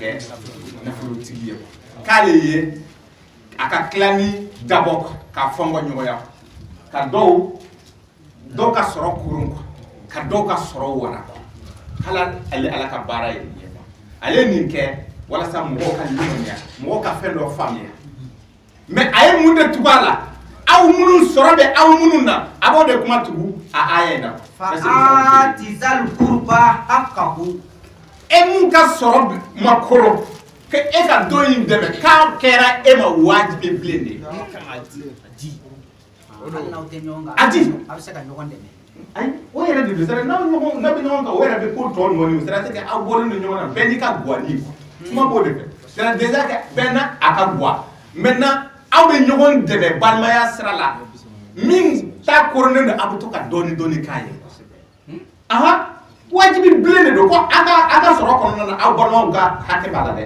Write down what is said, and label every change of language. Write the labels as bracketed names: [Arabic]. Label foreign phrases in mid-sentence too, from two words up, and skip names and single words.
[Bambara] kɛ nafolotigi ye k'ale ye a ka tilani dabɔ ka fɔngɔ ɲɔgɔnya ka dɔw ka sɔrɔ kurun ka dɔw ka sɔrɔ wara kala ala ka baara ye ale nin kɛ walasa mɔgɔw ka limaniya mɔgɔw ka fɛn dɔ faamuya mais a ye mun de tugu a la aw minnu sɔrɔ bɛ aw minnu na a b'o de kuma tugu a aya in na [Arabic] فآت ذا القربى حقه [Bambara] e mun ka sɔrɔ ma kɔrɔ que e ka dɔ in dɛmɛ k'a kɛra e ma wajibi bilen de a di a bɛ se ka ɲɔgɔn dɛmɛ ayi o yɛrɛ de don sira n'a bɛ ɲɔgɔn kan o yɛrɛ bɛ ko tɔ nɔɔni o sira tɛ kɛ aw bɔlen don ɲɔgɔn na bɛɛ n'i ka guwani kuma b'o de fɛ sira déjà kɛ bɛɛ n'a a ka guwa maintenant aw bɛ ɲɔgɔn dɛmɛ balimaya sira la min ta koronnen don a bɛ to ka dɔɔni k'a ye wajibi bilen de don ko a ka sɔrɔ kɔnɔna na aw balimaw ka hakɛ b'a la dɛ